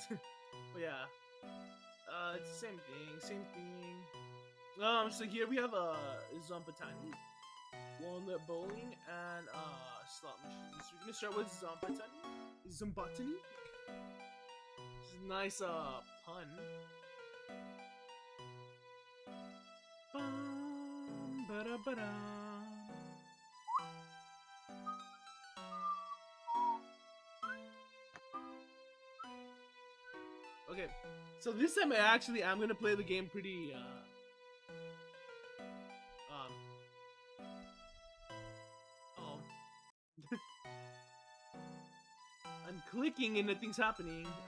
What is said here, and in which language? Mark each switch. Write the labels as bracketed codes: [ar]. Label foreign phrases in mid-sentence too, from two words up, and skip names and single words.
[en] But yeah, it's the same thing. So here we have Zompatani, walnut bowling, and slot machines. We're gonna start with Zompatani. It's a nice pun. Bum, ba-da-ba-da. Okay, so this time I'm gonna play the game pretty oh I'm clicking and nothing's happening.